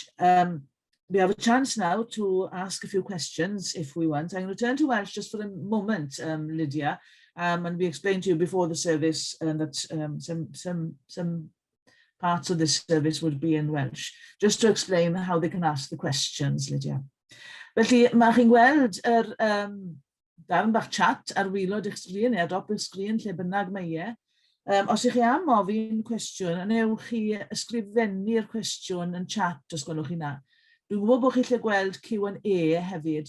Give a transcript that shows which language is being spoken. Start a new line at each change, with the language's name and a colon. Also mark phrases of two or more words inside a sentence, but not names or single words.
English: We have a chance now to ask a few questions if we want. I'm going to turn to Welsh just for a moment, Lydia, and we explained to you before the service that some parts of this service would be in Welsh, just to explain how they can ask the questions, Lydia.
Welsh: Felly, mae chi'n gweld darn bach chat ar wilod eich sgrin, neu ar dop eich sgrin, lle bynnag mae e. Os ych chi am ofyn cwestiwn, anewch chi ysgrifennu'r cwestiwn yn chat os gwelwch chi na. Dwi'n gwybod bod chi lle gweld Q&A hefyd.